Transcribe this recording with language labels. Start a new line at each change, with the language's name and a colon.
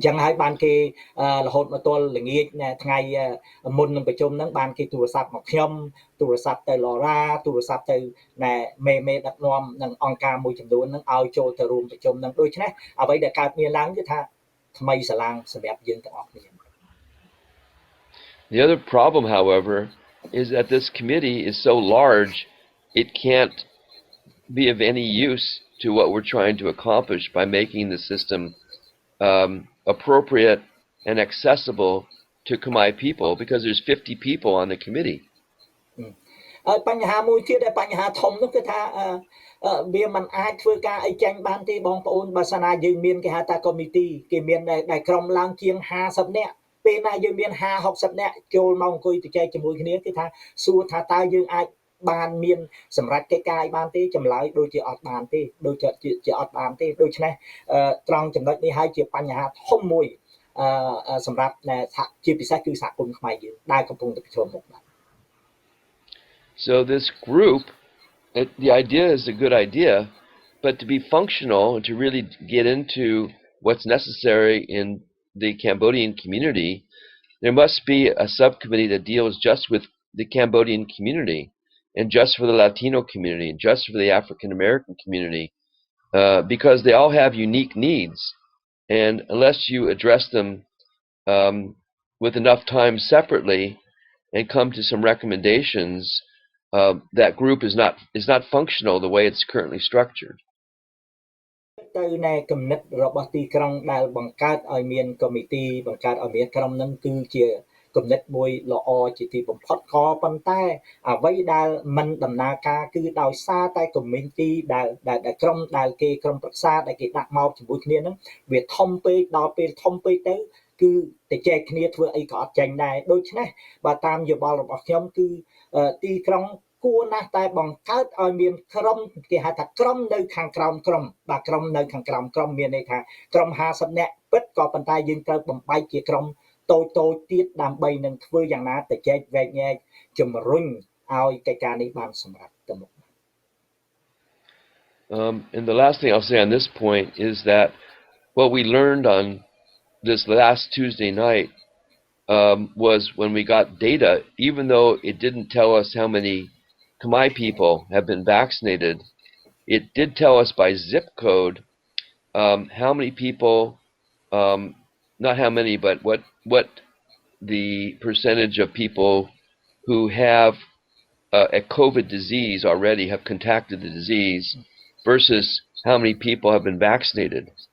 Khmer: ចឹងហើយបានគេរហូតមកទល់ល្ងាចថ្ងៃមុននឹងប្រជុំហ្នឹងបានគេទូរស័ព្ទមកខ្ញុំទូរស័ព្ទទៅឡរ៉ាទូរស័ព្ទទៅមេដឹកនាំនឹងអង្គការមួយចំនួនហ្នឹងឲ្យចូលទៅរួមប្រជុំហ្នឹងដូច្នេះអ្វីដែលកើតមានឡើងគឺថាថ្មីស្រឡាងសម្រាប់យើងទាំងអស់គ្នា
English: The other problem, however, is that this committee is so large, it can't be of any use to what we're trying to accomplish by making the system appropriate and accessible to Khmer people, because there's 50 people on the committee.
Khmer: បញ្ហាមួយទៀតដែលបញ្ហាធំនោះគឺថាវាមិនអាចធ្វើការអីចាញ់បានទេបងប្អូនបើសិនណាយើងមានគេហៅថា committee គេមានដែលក្រុមឡើងជាង50នាក់ពេលណាយើងមាន50-60នាក់ចូលមកអង្គុយជជែកជាមួយគ្នាគឺថាសួរថាតើយើងអាចបានមានសម្រាប់កិច្ចការបានទេចម្លើយដូចជាអត់បានទេដូចជាអត់បានទេដូច្នេះត្រង់ចំណុចនេះហើយជាបញ្ហាធំមួយសម្រាប់ជាពិសេសគឺសហគមន៍ខ្មែរយើងដែលកំពុងតែប្រឈមមុខបាទ
English: So this group, the idea is a good idea, but to be functional and to really get into what's necessary in the Cambodian community, there must be a subcommittee that deals just with the Cambodian community and just for the Latino community and just for the African American community, because they all have unique needs, and unless you address them with enough time separately and come to some recommendations, that group is not functional the way it's currently structured.
Khmer: ទៅនៃគំនិតរបស់ទីក្រុងដែលបង្កើតឲ្យមាន committee បង្កើតឲ្យមានក្រុមនឹងគឺជាគំនិតមួយល្អជាទីបំផុតក៏ប៉ុន្តែអ្វីដែលមិនដំណើរការគឺដោយសារតែ committee ដែលក្រុមដែលគេក្រុមប្រឹក្សាដែលគេដាក់មកជាមួយគ្នានឹងវាធំពេកដល់ពេលធំពេកទៅគឺតែចែកគ្នាធ្វើអីក៏អត់ចាញ់ដែរដូច្នេះបើតាមយោបល់របស់ខ្ញុំគឺ ទីក្រុងគួរណាស់តែបង្កើតឲ្យមានក្រុមគេហៅថាក្រុមនៅខាងក្រោមក្រុមបាទក្រុមនៅខាងក្រោមក្រុមមានន័យថាក្រុម50នាក់ពិតក៏ប៉ុន្តែយើងត្រូវបំបែកជាក្រុមតូចទៀតដើម្បីនឹងធ្វើយ៉ាងណាទៅចែកវែកញែកជំរុញឲ្យកិច្ចការនេះបានសម្រេចទៅមុខ
English: And the last thing I'll say on this point is that what we learned on this last Tuesday night was when we got data, even though it didn't tell us how many Khmer people have been vaccinated, it did tell us by zip code how many people, not how many, but what the percentage of people who have a COVID disease already have contacted the disease versus how many people have been vaccinated.